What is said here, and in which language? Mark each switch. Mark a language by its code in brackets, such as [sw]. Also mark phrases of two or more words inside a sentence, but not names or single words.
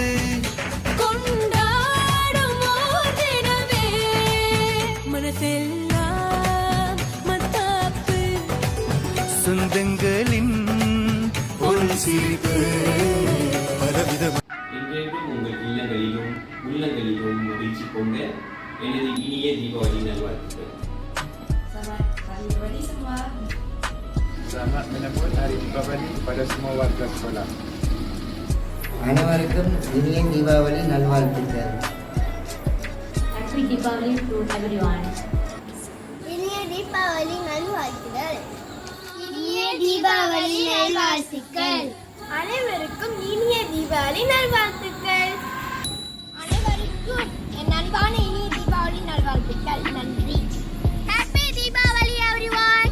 [ta] கொண்டாடும் ஓர் தினமே மனசெல்லாம் மத்தாப்பு சொந்தங்களின் ஒரு சிரிப்பு பலவிதம் இன்றைக்கும் உங்கள் இல்லங்களிலும் உள்ளங்களிலும் மகிழ்ச்சி கொண்ட எனது இனிய தீபாவளி நல்வாழ்த்துக்கள். [ms] Selamat menyambut Hari Deepavali kepada semua warga sekolah. [ta] அனைவருக்கும் இனிய தீபாவளி நல்வாழ்த்துக்கள். [en] Happy Deepavali to everyone. [ta] இனிய தீபாவளி நல்வாழ்த்துக்கள். இனிய தீபாவளி நல்வாழ்த்துக்கள். அனைவருக்கும் இனிய தீபாவளி நல்வாழ்த்துக்கள். அனைவருக்கும் என் அன்பான இனிய தீபாவளி நல்வாழ்த்துக்கள். நன்றி. [en] Happy Deepavali everyone.